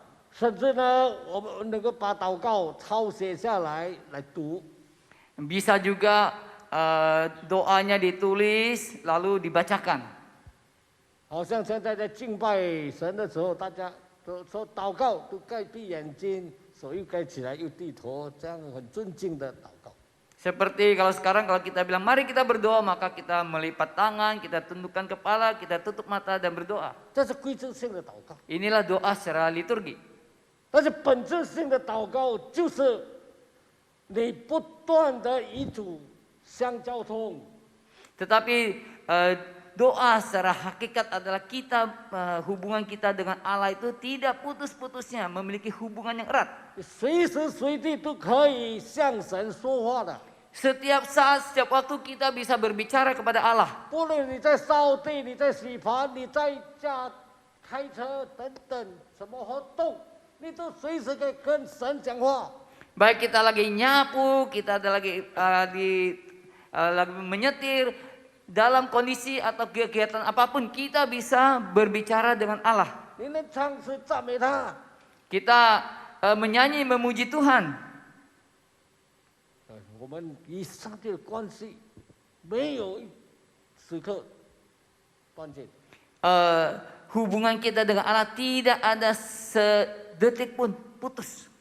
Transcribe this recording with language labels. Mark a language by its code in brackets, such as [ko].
[zh] 甚至呢，我们能够把祷告抄写下来读。 [id] Bisa juga doanya ditulis lalu dibacakan. [zh] 好像现在在敬拜神的时候，大家都说祷告都盖闭眼睛，手又盖起来又低头，这样很尊敬的祷告。 [id] Seperti kalau sekarang kalau kita bilang mari kita berdoa, maka kita melipat tangan, kita tundukkan kepala, kita tutup mata dan berdoa. [zh] 这是规制性的祷告。 [id] Inilah doa secara liturgi. [zh] 但是本质性的祷告就是你不断的与主相交通， [id] Tetapi doa secara hakikat adalah kita hubungan kita dengan Allah itu tidak putus-putusnya, memiliki hubungan yang erat. [zh] 随时随地都可以向神说话的。 [id] Setiap saat, setiap waktu kita bisa berbicara kepada Allah. [zh] 不论你在扫地、你在洗盘、你在家开车等等什么活动，你都随时可以跟神讲话。 [id] Baik kita lagi nyapu, kita ada lagi lagi menyetir, dalam kondisi atau kegiatan apapun kita bisa berbicara dengan Allah. [zh] 你能唱诗赞美他， [id] Kita menyanyi memuji Tuhan. [zh] 我们与上帝的关系没有一时刻断绝。 [id] Hubungan kita dengan Allah tidak ada sedetik pun putus.